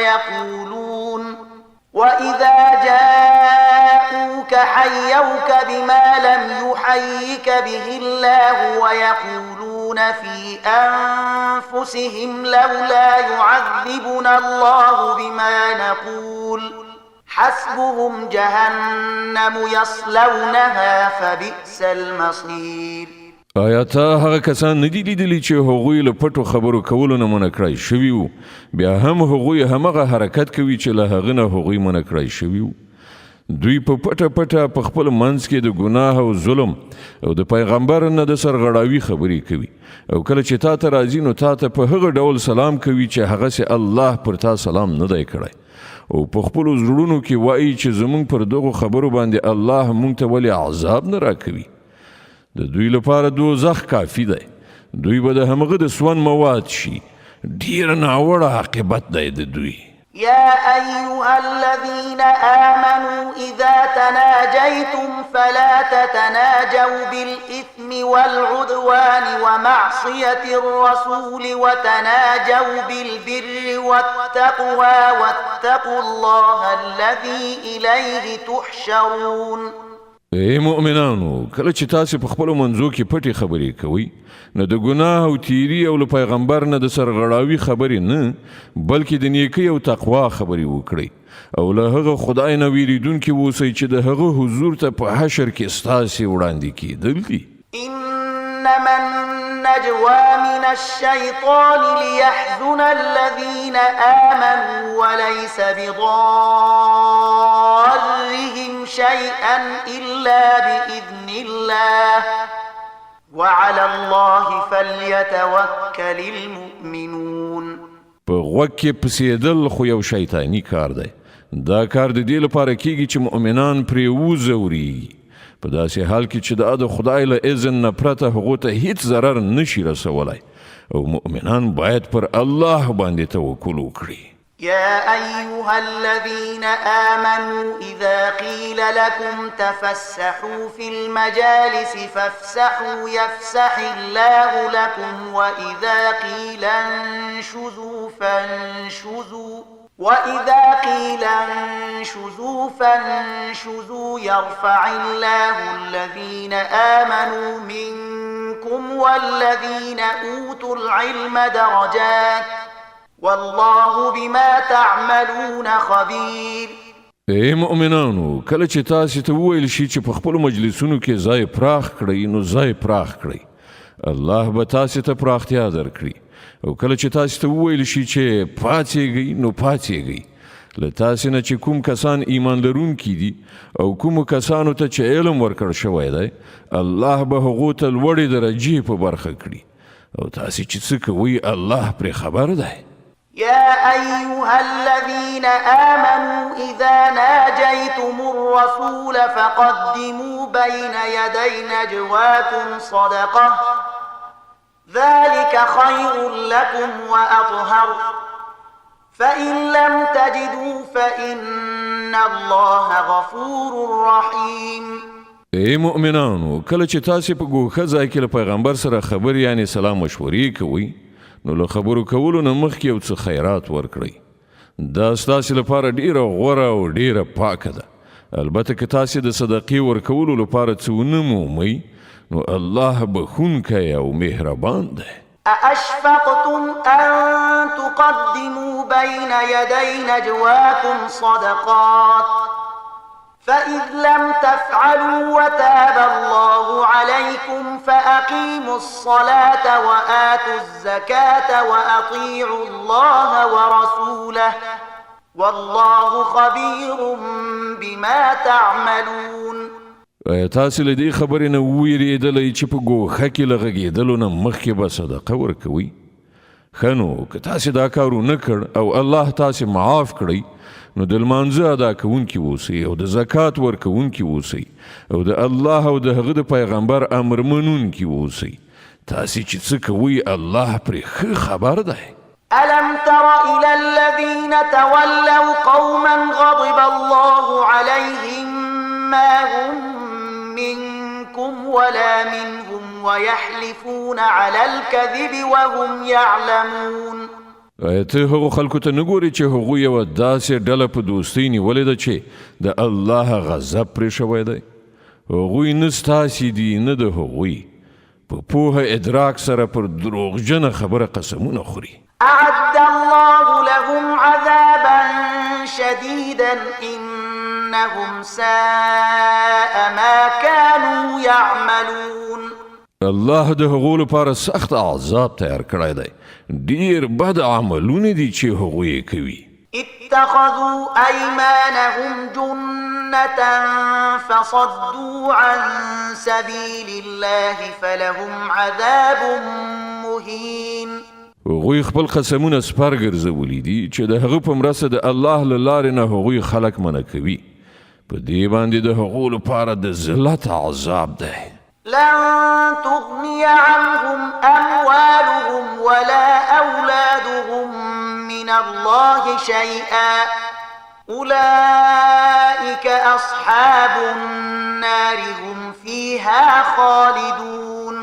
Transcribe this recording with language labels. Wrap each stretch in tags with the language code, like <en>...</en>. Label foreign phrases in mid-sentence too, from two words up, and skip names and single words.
<ar>ويقولون في أنفسهم لولا يعذبنا الله بما نقول حسبهم جهنم يصلونها فبئس المصير.</ar> <ps>آیا تا هغه کسان ندي لیدلی چې هغوی له پټو خبرو کولو نه منع کړای شوي وو، بیا هم هغوی همغه حرکت کوي چې له هغه نه هغوی منع کړای شوي وو. دوی په پټه پټه په خپل منځ کې د ګناه او ظلم او د پیغمبر نه د سرغړاوي خبرې کوي، او کله چې تا ته راځي نو تا ته په هغه ډول سلام کوي چې هغه سي الله پر تا سلام نه دی کړی، او په خپل زړونو کې وایي چې زمونږ پر دغه خبرو باندې الله مونږ ته ولې عذاب نه راکوي. د دوی لپاره دوزخ کافي دی، دوی به د همغه د سون مواد شي. ډیر ناوړه عاقبت دی د دوی.</ps> <ar>يا أيها الذين آمنوا إذا تناجيتم فلا تتناجوا بالإثم والعدوان ومعصية الرسول وتناجوا بالبر والتقوى واتقوا الله الذي إليه تحشرون.</ar> <ps>ای مؤمنانو، کله چې تاسو په خپل منځو کې پټي خبرې کوئ نو د ګناه او تیری او له پیغمبر نه د سرغړاوي خبرې نه، بلکې د نیکی او تقوا خبرې وکړئ، او له هغه خدای نه ویریدونکي اوسئ چې د هغه حضور ته په حشر کې ستاسې وړاندې کېدل دي.</ps> <ar>إنما النجوى من الشيطان ليحزن الذين آمنوا وليس بضارهم شيئا إلا بإذن الله وعلى الله فليتوكل المؤمنون.</ar> <ps>په غوږ کې پسېدل خو یو شیطانی کار دی. دا کار د دې لپاره کیږي چې مؤمنان پرې وځوري، په داسې حال کې چې د خدای له اذن نه پرته هغو ته هیڅ ضرر نشي رسولی، او مؤمنان باید پر الله باندې توکل وکړي.</ps> <ar>يا أيها الذين آمنوا إذا قيل لكم تفسحوا في المجالس فافسحوا يفسح الله لكم وإذا قيل انشزوا فانشزوا يرفع الله الذين آمنوا منكم والذين أوتوا العلم درجات والله بما تعملون خبير.</ar> <ps>ای مؤمنانو، کله چې تاسو ته وویل شي چې په خپل مجلسونو کې ځای پراخ کړئ نو ځای پراخ کړئ، الله به تاسو ته پراختیا درکړي، او کله چې تاسو ته وویل شي چې پاتېږئ نو پاتېږئ. له تاسو نه چې کوم کسان ایمان لرونکي دي او کوم کسانو ته چې علم ورکړ شوی دی، الله به هغو ته لوړې درجې په برخه کړي، او تاسو چې څه کوئ الله پرې خبر دی.</ps> <ar>يا أيها الذين آمنوا إذا ناجيتم الرسول فقدموا بين يدي نجواكم صدقة ذلك خير لكم وأطهر فإن لم تجدوا فإن الله غفور رحيم.</ar> <ps>ای مؤمنانو، کله چې تاسې په ګوښه ځای کې له پیغمبر سره خبرې یعنې سلام مشورې کوئ، نو له خبرو کولو نه مخکې یو څه خیرات ورکړئ. دا ستاسې لپاره ډیره غوره او ډیره پاکه ده. البته که تاسې د صدقې ورکولو لپاره څه ونه مومئ، نو الله بخونکی او مهربان دی.</ps> <ar>أأشفقتم أن تقدموا بين يدي نجواكم صدقات فإذ لم تفعلوا وتاب الله عليكم فأقيموا الصلاة وآتوا الزكاة وأطيعوا الله ورسوله والله خبير بما تعملون.</ar> <ps>آیا تاسې له دې خبرې نه وویرېدلی چې په ګوښه کې له غږېدلو نه مخکې به صدقه ورکوئ؟ ښه نو که تاسې دا کار ونه کړ او الله تاسې معاف کړئ، نو د لمانځه ادا کوونکي اوسئ او د زکات ورکوونکي اوسئ او د الله او د هغه د پیغمبر امر منونکي اوسئ. تاسې چې څه کوئ الله پرې ښه خبر دی.</ps> <ar>ألم تر إلى الذين تولوا قوما غضب الله عليهم ما هم منكم ولا منهم ويحلفون على الكذب وهم يعلمون.</ar> <ps>آیا ته هغو خلکو ته نه ګورې چې هغوی یوه داسې ډله په دوستۍ نیولې ده چې د الله غضب پرې شوی دی؟ هغوی نه ستاسې دي نه د هغوی، په پوهه ادراک سره پر دروغجنه خبره قسمونه خوري.</ps> <ar>أعد الله لهم عذابا شديدا إنهم ساء ما كانوا يعملون.</ar> <ps>الله د هغو لپاره سخت عذاب تیار کړی دی. ډیر بد عملونه دي چې هغوی کوي.</ps> <ar>اتخذوا أيمانهم جنة فصدوا عن سبيل الله فلهم عذاب مهين.</ar> <ps>هغوی خپل قسمونه سپر ګرځولي دي چې د هغه په مرسته د الله له لارې نه هغوی خلک منع کوي. په دې باندې د هغو لپاره د ذلت عذاب دی.</ps> <ar>لن تغني عنهم أموالهم ولا أولادهم من الله شيئا أولئك أصحاب النار هم فيها خالدون.</ar>